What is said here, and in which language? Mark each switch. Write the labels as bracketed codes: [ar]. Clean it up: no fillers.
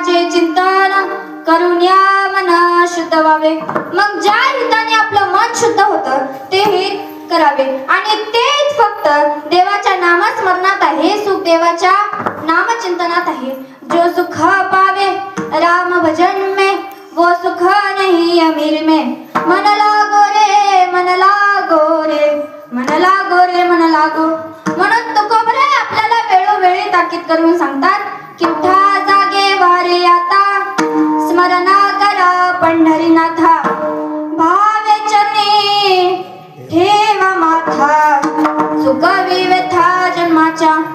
[mr] चिंतन करून या मन शुद्ध व्हावे. मग ज्या हिताने आपलं मन शुद्ध होतं ते हित करावे आणि तेच फक्त देवाच्या नामस्मरणात आहे. सुख देवाच्या नामचिंतनात आहे. [hi] जो सुख पावे राम भजन में वो सुख नहीं अमीर में. मन लागो रे मन लागो रे मन लागो रे मन लागो. [mr] म्हणून तुकोबरे आपल्याला वेळोवेळी ताकीद करून सांगतात की उठा जागे वारे आता स्मरण करा पंढरीनाथा. भावे चरणी ठेवा माथा चुकावी व्यथा जन्माच्या.